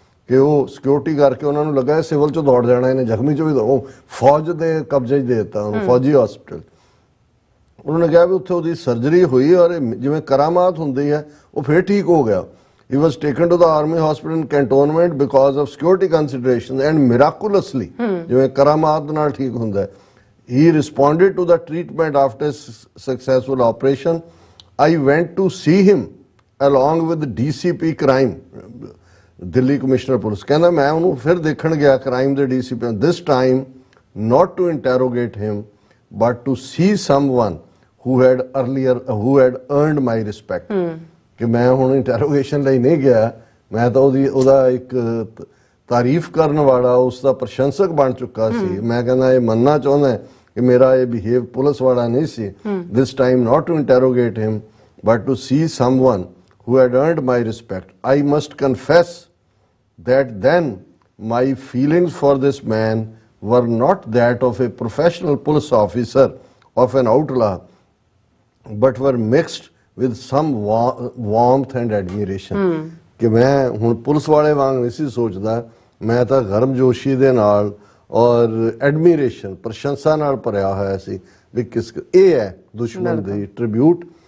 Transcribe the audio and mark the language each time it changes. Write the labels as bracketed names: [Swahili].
[Punjabi] ਕਿ ਉਹ ਸਿਕਿਉਰਿਟੀ ਕਰਕੇ ਉਹਨਾਂ ਨੂੰ ਲੱਗਾ ਸਿਵਲ ਚੋਂ ਦੌੜ ਜਾਣਾ ਇਹਨੇ, ਜ਼ਖਮੀ ਚੋਂ ਵੀ ਉਹ ਫੌਜ ਦੇ ਕਬਜ਼ੇ 'ਚ ਦੇ ਦਿੱਤਾ ਉਹਨੂੰ, ਫੌਜੀ ਹਸਪੀਟਲ। ਉਹਨਾਂ ਨੇ ਕਿਹਾ ਵੀ ਉੱਥੇ ਉਹਦੀ ਸਰਜਰੀ ਹੋਈ ਔਰ ਜਿਵੇਂ ਕਰਾਮਾਤ ਹੁੰਦੀ ਹੈ ਉਹ ਫਿਰ ਠੀਕ ਹੋ ਗਿਆ। [English] He was taken to the army hospital in cantonment because of security considerations, and miraculously [Punjabi] ਜਿਵੇਂ ਕਰਾਮਾਤ ਨਾਲ ਠੀਕ ਹੁੰਦਾ ਹੈ, [English] he responded to the treatment after successful operation. I went to see him along with DCP crime, [Punjabi] Delhi commissioner police. ਕਹਿੰਦਾ ਮੈਂ ਉਹਨੂੰ ਫਿਰ ਦੇਖਣ ਗਿਆ ਕ੍ਰਾਈਮ ਦੇ DCP, [English] this time not to interrogate him but to see someone who had earned my respect. [Punjabi] ਕਿ ਮੈਂ ਹੁਣ ਇੰਟਰੋਗੇਸ਼ਨ ਲਈ ਨਹੀਂ ਗਿਆ, ਮੈਂ ਤਾਂ ਉਹਦਾ ਇੱਕ ਤਾਰੀਫ ਕਰਨ ਵਾਲਾ, ਉਸ ਦਾ ਪ੍ਰਸ਼ੰਸਕ ਬਣ ਚੁੱਕਾ ਸੀ। ਮੈਂ ਕਹਿੰਦਾ ਇਹ ਮੰਨਣਾ ਚਾਹੁੰਦਾ ਕਿ ਮੇਰਾ ਇਹ ਬਿਹੇਵ ਪੁਲਿਸ ਵਾਲਾ ਨਹੀਂ ਸੀ। [English] this time not to interrogate him but to see someone who had earned my respect. I must confess that then my feelings for this man were not that of a professional police officer of an outlaw, but were mixed with some warmth and admiration. [Punjabi] ਕਿ ਮੈਂ ਹੁਣ police ਵਾਲੇ ਵਾਂਗ ਨਹੀਂ ਸੀ ਸੋਚਦਾ, ਮੈਂ ਤਾਂ ਗਰਮਜੋਸ਼ੀ ਦੇ ਨਾਲ ਔਰ ਐਡਮੀਰੇਸ਼ਨ, ਪ੍ਰਸ਼ੰਸਾ ਨਾਲ ਭਰਿਆ ਹੋਇਆ ਸੀ ਵੀ ਇਹ ਹੈ ਦੁਸ਼ਮਣ ਦੀ ਟ੍ਰਿਬਿਊਟ।